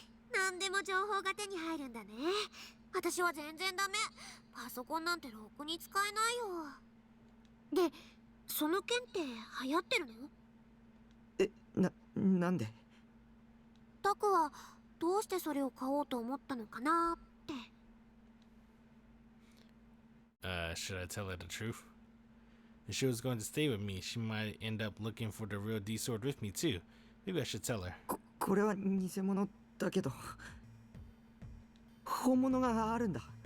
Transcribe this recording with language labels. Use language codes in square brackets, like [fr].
[ja] 何でも情報が手に入るんだね。私は全然ダメ。パソコンなんてろくに使えないよ。で、その剣って流行ってるの？なんで？タクはどうしてそれを買おうと思ったのかなって。 [en] Should I tell her the truth? If she was going to stay with me, she might end up looking for the real D sword with me too. Maybe I should tell her. [ja] これは偽物だけど、本物があるんだ。